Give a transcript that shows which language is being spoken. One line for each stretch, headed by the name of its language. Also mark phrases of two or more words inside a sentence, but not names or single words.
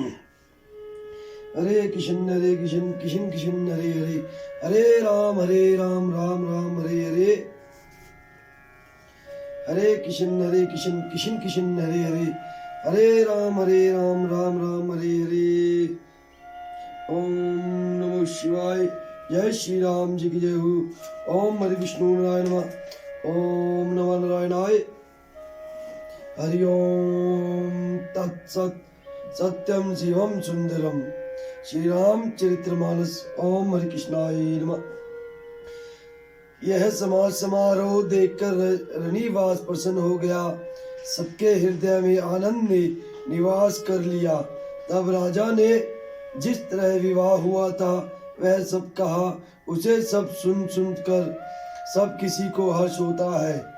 Sanskrit: हरे कृष्ण कृष्ण कृष्ण हरे हरे, हरे राम राम राम हरे हरे, हरे कृष्ण कृष्ण कृष्ण हरे हरे, हरे राम राम राम हरे हरे। ओम नमो शिवाय।
Hindi: जय श्री राम जी की जय हो।
Sanskrit: ओम हरि विष्णु नारायण नमः। ओम नमो नारायणाय। हरि ओम तत्सत। सत्यम शिवम सुंदरम। श्री राम चरित्रमानस। ओम हरि कृष्णाय नमः।
Hindi: यह समाज समारोह देखकर रनिवास प्रसन्न हो गया। सबके हृदय में आनंद ने निवास कर लिया। तब राजा ने जिस तरह विवाह हुआ था वह सब कहा। उसे सब सुन कर सब किसी को हर्ष होता है।